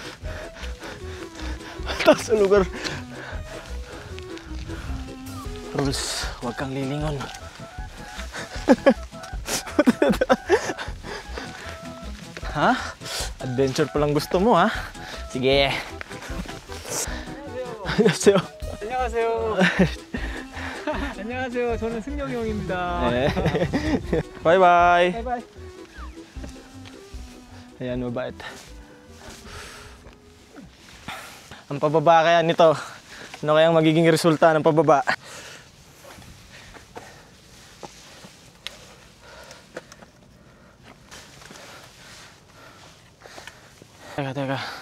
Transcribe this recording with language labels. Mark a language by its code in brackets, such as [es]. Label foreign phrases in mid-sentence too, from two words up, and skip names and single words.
[tl] Taas sa lugar. Rules, huwag kang lilingon. Ha? Adventure pa lang gusto mo, ha? Sige. [ko] 안녕하세요. 안녕하세요. 안녕하세요. 저는 승용이 형입니다. 네. 바이바이. 바이바이. [tl] Ayan, mabait. Ang pababa kaya nito, ano kayang magiging resulta ng pababa? Teka.